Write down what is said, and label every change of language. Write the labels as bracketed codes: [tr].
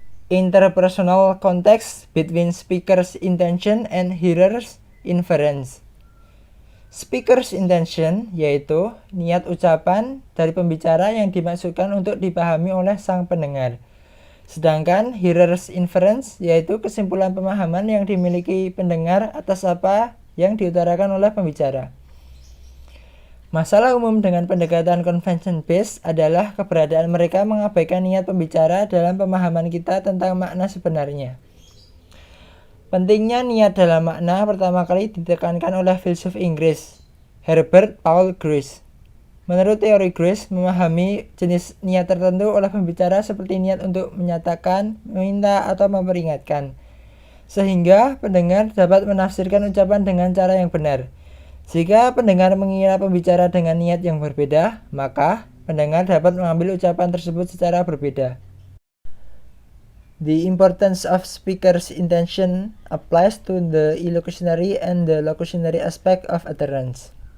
[en] Interpersonal context between speaker's intention and hearer's inference. [id] Speaker's intention yaitu niat ucapan dari pembicara yang dimaksudkan untuk dipahami oleh sang pendengar. Sedangkan hearer's inference yaitu kesimpulan pemahaman yang dimiliki pendengar atas apa yang diutarakan oleh pembicara. Masalah umum dengan pendekatan convention based adalah keberadaan mereka mengabaikan niat pembicara dalam pemahaman kita tentang makna sebenarnya. Pentingnya niat dalam makna pertama kali ditekankan oleh filsuf Inggris, Herbert Paul Grace. Menurut teori Grace, memahami jenis niat tertentu oleh pembicara seperti niat untuk menyatakan, meminta, atau memperingatkan. Sehingga pendengar dapat menafsirkan ucapan dengan cara yang benar. Jika pendengar mengira pembicara dengan niat yang berbeda, maka pendengar dapat mengambil ucapan tersebut secara berbeda. [en] The importance of speaker's intention applies to the illocutionary and the locutionary aspect of utterance.